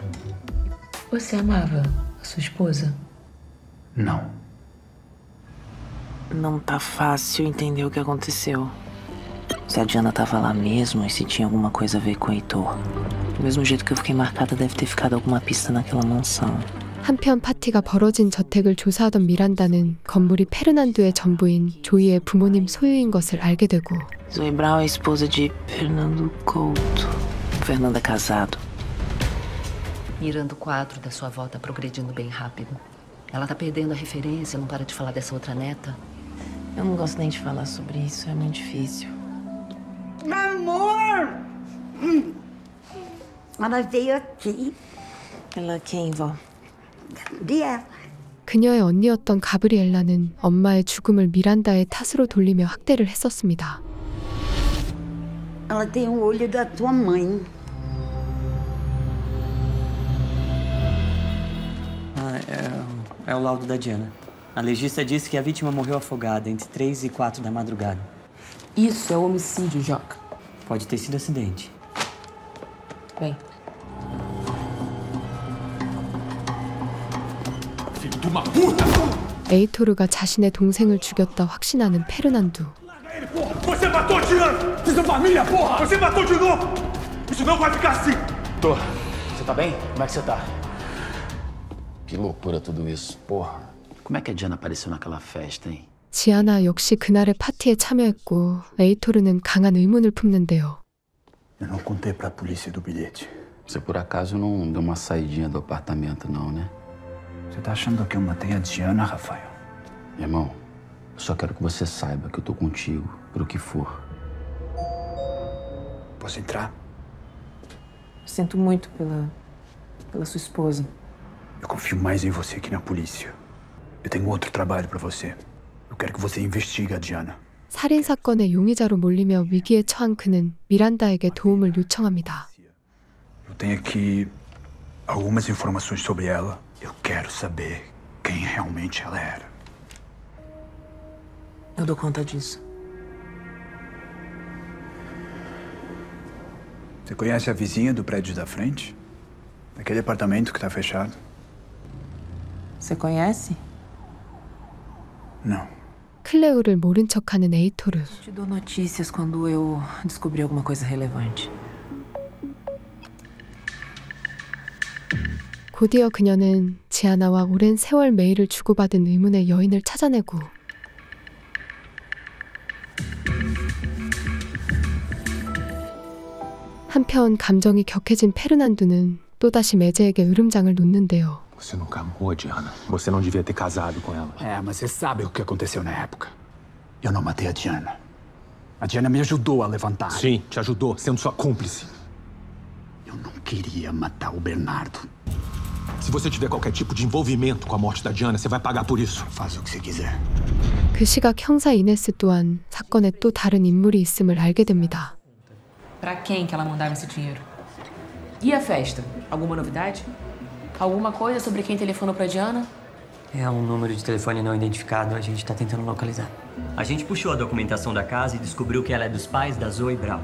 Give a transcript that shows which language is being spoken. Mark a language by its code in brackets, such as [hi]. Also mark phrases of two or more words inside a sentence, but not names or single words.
[pt] Você amava a sua esposa? Não. Não tá fácil entender o que aconteceu. Se a Diana tava lá mesmo e se tinha alguma coisa a ver com o Heitor. Do mesmo jeito que eu fiquei marcada, deve ter ficado alguma pista naquela mansão. [ko] 한편 파티가 벌어진 저택을 조사하던 미란다는 건물이 페르난두의 전부인 조이의 부모님 소유인 것을 알게 되고 [pt] Zoe Brown é esposa de Fernando Couto. Fernando é casado. Mirando o quadro da sua avó tá progredindo bem rápido. Ela tá perdendo a referência, não para de falar dessa outra neta. Eu não gosto nem de falar sobre isso, é muito difícil. Amor! Ela veio aqui. Ela quem, vó? De ela. [ko] 그녀의 언니였던 가브리엘라는 엄마의 죽음을 미란다의 탓으로 돌리며 학대를 했었습니다. [pt] Ela tem o olho da tua mãe. É o laudo da Diana. A legista disse que a vítima morreu afogada entre 3 e 4 da madrugada. Isso é homicídio, Joca. Pode ter sido acidente. Vem. Filho de uma puta! [ko] 에이토르가 자신의 동생을 죽였다 확신하는 페르난두. [pt] Você matou Diana! Fiz a família, porra! Você matou de novo! Isso não vai ficar assim! Tô. Você tá bem? Como é que você tá? Que loucura tudo isso. Porra. Como é que a Diana apareceu naquela festa, hein? [ko] 지아나 역시 그날의 파티에 참여했고 에이토르는 강한 의문을 품는데요. [pt] Eu não contei pra polícia do bilhete. Você por acaso não deu uma saidinha do apartamento, não, né? Você tá achando que eu matei a Diana, Rafael? Irmão, eu só quero que você saiba que eu tô contigo, pro que for. Posso entrar? Sinto muito pela sua esposa. Eu confio mais em você que na polícia. Eu tenho outro trabalho pra você. Eu quero que você investigue a Diana. [ko] 살인 사건의 용의자로 몰리며 위기에 처한 그는 미란다에게 도움을 요청합니다. [pt] Eu tenho aqui algumas informações sobre ela. Eu quero saber quem realmente ela era. Eu dou conta disso. Você conhece a vizinha do prédio da frente? Aquele apartamento que tá fechado? Você conhece? Não. [ko] 클레오를 모른 척하는 에이토르. [pt] Te dou notícias quando eu descobrir alguma coisa relevante. [ko] 곧이어 그녀는 지아나와 오랜 세월 메일을 주고받은 의문의 여인을 찾아내고 한편 감정이 격해진 페르난두는 또다시 매제에게 으름장을 놓는데요. [pt] Você nunca amou a Diana. Você não devia ter casado com ela. É, mas você sabe o que aconteceu na época. Eu não matei a Diana. A Diana me ajudou a levantar. Sim, te ajudou, sendo sua cúmplice. Eu não queria matar o Bernardo. Se você tiver qualquer tipo de envolvimento com a morte da Diana, você vai pagar por isso. Faça o que você quiser. [ko] 그 시각 형사 이네스 또한 사건에 또 다른 인물이 있음을 알게 됩니다. [pt] Pra quem que ela mandava esse dinheiro? E a festa? Alguma novidade? Alguma coisa sobre quem telefonou pra Diana? É um número de telefone não identificado, a gente tá tentando localizar. A gente puxou a documentação da casa e descobriu que ela é dos pais da Zoe Brau.